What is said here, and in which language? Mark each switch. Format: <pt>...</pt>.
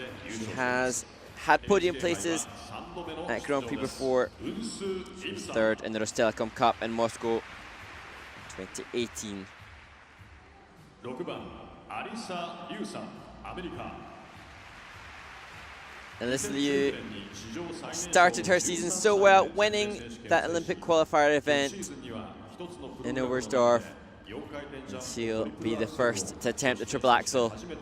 <en>She has had podium places at Grand Prix before. She was 3rd in the Rostelecom Cup in Moscow 2018.</en> <ja>6番、アリサ・リュウさん、アメリカ。</ja> <en>Alyssa Liu started her season so well, winning that Olympic qualifier event in Oberstdorf. And she'll be the first to attempt the triple axel.</en>